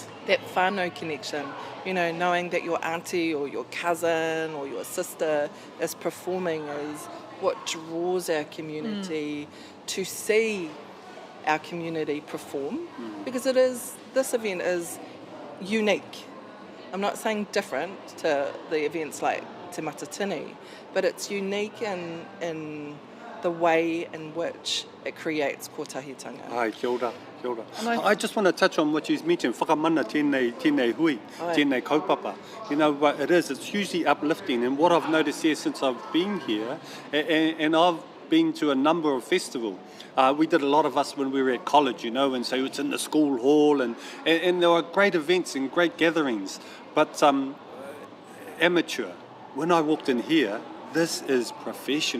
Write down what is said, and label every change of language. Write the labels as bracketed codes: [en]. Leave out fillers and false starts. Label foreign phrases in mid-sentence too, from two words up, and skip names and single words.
[en] That whānau connection, you know, knowing that your auntie or your cousin or your sister is performing is what draws our community to see our community perform, because this event is unique. I'm not saying different to the events like Te Matatini, but it's unique in the way in which it creates kotahitanga. [mi] Ai, kia ora, kia ora. [en] I just want to touch on what you mentioned, [mi] whakamana tēnei hui, tēnei kaupapa. [en] You know, it's hugely uplifting, and what I've noticed here since I've been here, and I've been to a number of festivals. We did a lot of us when we were at college, you know, and so it's in the school hall, and there were great events and great gatherings. But amateur, when I walked in here, this is professional.